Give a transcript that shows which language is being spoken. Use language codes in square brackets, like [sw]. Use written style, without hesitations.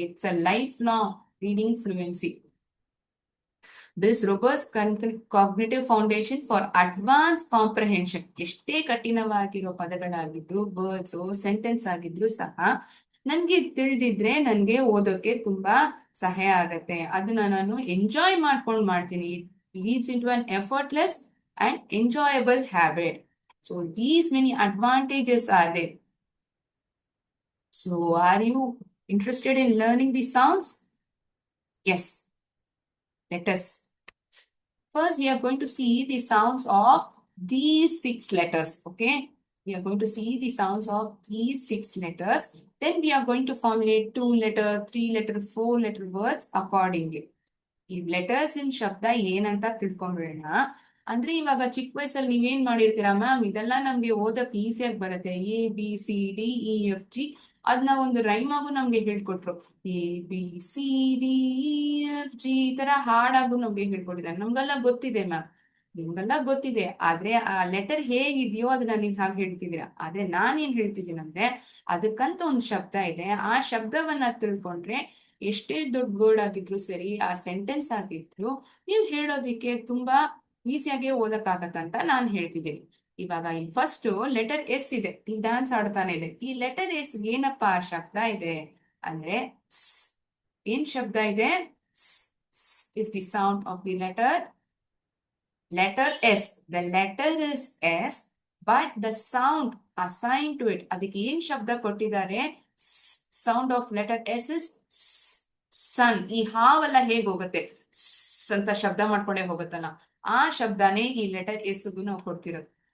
[en] It's a life long reading fluency. Builds robust cognitive foundation for advanced comprehension. [kn] ಎಷ್ಟೇ ಕಠಿಣವಾಗಿರೋ ಪದಗಳಾಗಿದ್ರು, words, sentence ಆಗಿದ್ರು ಸಹ ನನ್ಗೆ ತಿಳಿದಿದ್ರೆ ನನ್ಗೆ ಓದೋಕೆ ತುಂಬಾ ಸಹಾಯ ಆಗತ್ತೆ. ಅದನ್ನ ನಾನು ಎಂಜಾಯ್ ಮಾಡ್ಕೊಂಡು ಮಾಡ್ತೀನಿ. [en] It leads into an effortless and enjoyable habit. So these many advantages are there. So are you interested in learning the sounds? Yes, let us. First, we are going to see the sounds of these 6 letters. Okay. We are going to see the sounds of these 6 letters. Then we are going to formulate 2 letter, 3 letter, 4 letter words accordingly. [kn] ಈ letters ಇನ್ ಶಬ್ದ ಏನಂತ ತಿಳ್ಕೊಂಡ್ಬಿಡೋಣ. ಅಂದ್ರೆ ಇವಾಗ ಚಿಕ್ಕ ವಯಸ್ಸಲ್ಲಿ ನೀವೇನ್ ಮಾಡಿರ್ತೀರಾ ma'am, ಇದೆಲ್ಲ ನಮ್ಗೆ ಓದಕ್ ಈಸಿಯಾಗಿ ಬರುತ್ತೆ. ABCDEFG ಅದನ್ನ ಒಂದು ರೈಮ್ ಆಗು ನಮ್ಗೆ ಹೇಳ್ಕೊಟ್ರು. ABCDEFG ಈ ತರ ಹಾಡಾಗು ನಮ್ಗೆ ಹೇಳ್ಕೊಟ್ಟಿದ್ದಾರೆ. ನಮ್ಗೆಲ್ಲ ಗೊತ್ತಿದೆ ಮ್ಯಾಮ್, ನಿಮ್ಗೆಲ್ಲ ಗೊತ್ತಿದೆ. ಆದ್ರೆ ಆ ಲೆಟರ್ ಹೇಗಿದೆಯೋ ಅದನ್ನ ನೀವ್ ಹಾಗೆ ಹೇಳ್ತಿದ್ದೀರಾ. ಆದ್ರೆ ನಾನೇನ್ ಹೇಳ್ತಿದ್ದೀನಿ ಅಂದ್ರೆ, ಅದಕ್ಕಂತ ಒಂದು ಶಬ್ದ ಇದೆ. ಆ ಶಬ್ದವನ್ನ ತಿಳ್ಕೊಂಡ್ರೆ ಎಷ್ಟೇ ದೊಡ್ಡ ವರ್ಡ್ ಆಗಿದ್ರು ಸರಿ, ಆ ಸೆಂಟೆನ್ಸ್ ಆಗಿದ್ರು ನೀವು ಹೇಳೋದಿಕ್ಕೆ ತುಂಬಾ ಈಸಿಯಾಗಿ ಓದಕ್ಕಾಗತ್ತಂತ ನಾನು ಹೇಳ್ತಿದ್ದೀನಿ. ಇವಾಗ ಈ ಫಸ್ಟ್ ಲೆಟರ್ ಎಸ್ ಇದೆ, ಈ ಡ್ಯಾನ್ಸ್ ಆಡ್ತಾನೆ ಇದೆ. ಈ ಲೆಟರ್ ಎಸ್ ಏನಪ್ಪಾ ಶಬ್ದ ಇದೆ ಅಂದ್ರೆ ಸ್. ಏನ್ ಶಬ್ದ ಇದೆ? [en] Is the sound of the letter S. The letter is S, but the sound assigned to it, [kn] ಅದಕ್ಕೆ ಏನ್ ಶಬ್ದ ಕೊಟ್ಟಿದ್ದಾರೆ? [en] Sound of letter S is sun. [kn] ಈ ಹಾವೆಲ್ಲ ಹೇಗ್ ಹೋಗುತ್ತೆ ಅಂತ ಶಬ್ದ ಮಾಡ್ಕೊಂಡೇ ಹೋಗುತ್ತಲ್ಲ, ಆ ಶಬ್ದನೇ ಈ ಲೆಟರ್ ಎಸ್ ನಾವು ಕೊಡ್ತಿರೋದು.